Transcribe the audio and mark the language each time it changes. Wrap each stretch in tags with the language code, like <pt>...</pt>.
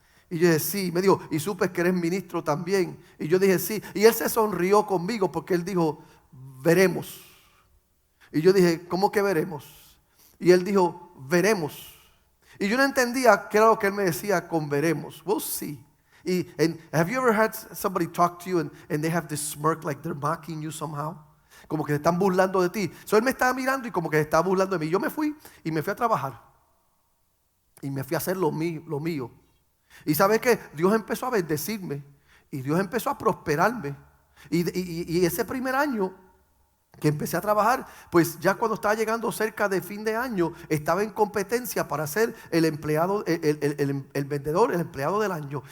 <es>Y yo dije, sí. Me dijo, y supe que eres ministro también. Y yo dije, sí. Y él se sonrió conmigo porque él dijo, veremos. Y yo dije, ¿cómo que veremos? Y él dijo, veremos. Y yo no entendía qué era lo que él me decía con veremos.</es> <en>We'll see. And have you ever had somebody talk to you and they have this smirk like they're mocking you somehow?</en> <es>Como que se están burlando de ti. So él me estaba mirando y como que se estaba burlando de mí. Yo me fui a trabajar. Y me fui a hacer lo mío. Y ¿sabe qué? Dios empezó a bendecirme. Y Dios empezó a prosperarme. Y ese primer año que empecé a trabajar, pues ya cuando estaba llegando cerca de fin de año, estaba en competencia para ser el empleado, el vendedor, el empleado del año.</es>